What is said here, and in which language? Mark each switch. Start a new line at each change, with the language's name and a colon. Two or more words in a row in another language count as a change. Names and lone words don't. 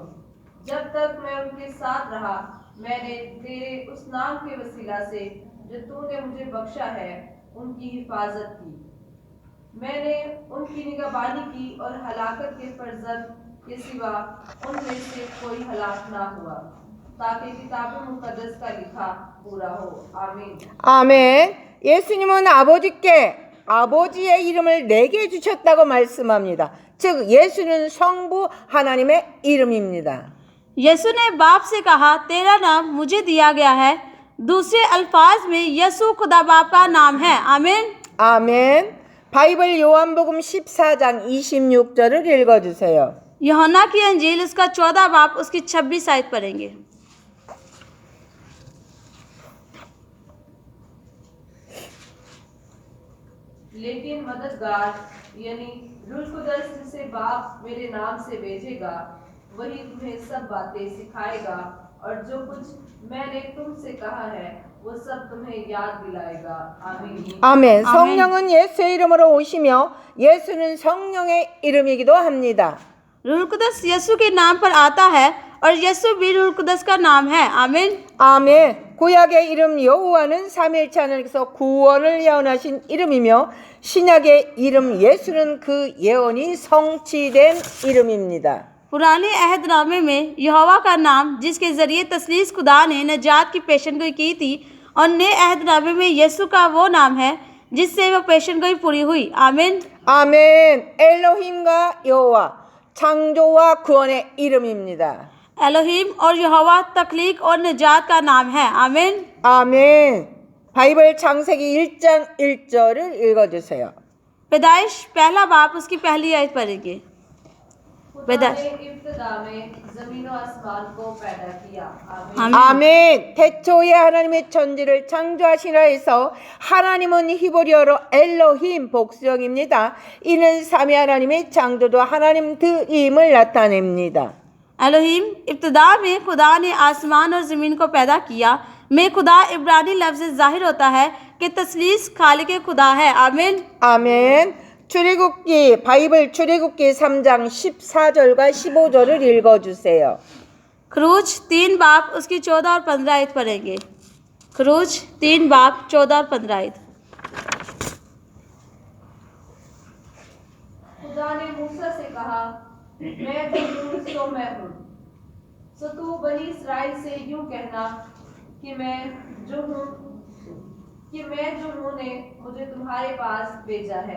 Urdu: جب تک میں ان کے ساتھ رہا، میں نے تیرے اس نام کے وسیلہ سے جو تو نے مجھے بخشا ہے، ان کی حفاظت کی. میں نے ان کی نگہبانی کی اور ہلاکت کے فرزند کے سوا ان میں سے کوئی ہلاک نہ ہوا، تاکہ کتاب مقدس کا لکھا پورا ہو. आमीन।
Korean: 아멘. 예수님은 아버지께 아버지의 이름을 내게 주셨다고 말씀합니다. 즉 예수는 성부 하나님의 이름입니다.
Urdu: یسوع نے باپ سے کہا، تیرا نام مجھے دیا گیا ہے. دوسرے الفاظ میں یسوع خدا باپ کا نام ہے. आमीन।
Korean: 아멘. 바이블 요한복음 14장 26절을 읽어주세요.
Urdu: یوحنا کی انجیل اس کا 14 باب اس کی 26 آیت پڑھیں گے. لیکن مددگار یعنی روح قدس جسے باپ میرے نام سے بھیجے گا، وہی تمہیں سب باتیں سکھائے گا اور جو کچھ میں نے تم سے کہا ہے وہ سب تمہیں یاد دلائے گا. आमीन।
Korean: 아멘. 성령은 예수의 이름으로 오시며 예수는 성령의 이름이기도 합니다.
Urdu: روح قدس یسوع کے نام پر آتا ہے اور یسوع بھی روح قدس کا نام ہے. आमीन।
Korean: 아멘. 구약의 이름 여호와는 삼위일체 하나님께서 구원을 예언하신 이름이며 신약의 이름 예수는 그 예언이 성취된 이름입니다.
Urdu: پرانے عہدنامے میں یہوواہ کا نام جس کے ذریعے تثلیث خدا نے نجات کی پیشگوئی کی تھی، اور نئے عہدنامے میں یسوع کا وہ نام ہے جس سے وہ پیشگوئی پوری ہوئی. आमीन।
Korean: 아멘. 엘로힘과 여호와 창조와 구원의 이름입니다.
Urdu: ایلوہیم اور یہوواہ تخلیق اور نجات کا نام ہے. आमीन।
Korean: 아멘. 바이블 창세기 1장 1절을 읽어주세요.
Urdu: پیدائش پہلا باب اس کی پہلی آیت پڑھیں گے. خدا نے ابتدا میں زمین اور آسمان کو پیدا کیا. आमीन।
Korean: 아멘. 태초에 하나님의 천지를 창조하시라 해서 하나님은 히브리어로 엘로힘 복수형입니다. 이는 삼위 하나님의 창조도 하나님 드임을 나타냅니다.
Urdu: ایلوہیم ابتدا میں خدا نے آسمان اور زمین کو پیدا کیا. میں خدا عبرانی لفظ سے ظاہر ہوتا ہے کہ تثلیث خالق خدا ہے. आमीन।
Korean: 아멘. 출애굽기 바이블 출애굽기 3장 14절과 15절을 읽어주세요.
Urdu: خروج 3 باب اس کی 14 اور 15 آیت پڑھیں گے. خروج 3 باب 14 اور 15 آیت. خدا نے موسیٰ سے کہا، میں جو ہوں سو میں ہوں. سو تو بنی اسرائیل سے یوں کہنا کہ میں جو ہوں نے مجھے تمہارے پاس بھیجا ہے.